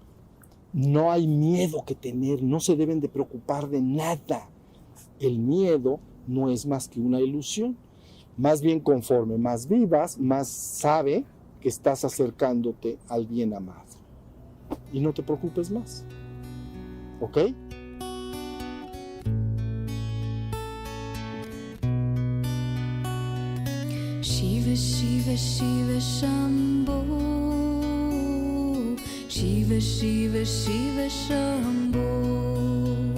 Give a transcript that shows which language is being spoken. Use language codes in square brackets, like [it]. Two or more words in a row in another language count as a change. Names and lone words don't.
[es] No hay miedo que tener, no se deben de preocupar de nada. El miedo no es más que una ilusión. Más bien, conforme más vivas, más sabe que estás acercándote al bien amado. Y no te preocupes más. ¿Ok? [sa] Shiva, Shiva, Shiva, Shambho. Shiva, Shiva, Shiva, Shambho.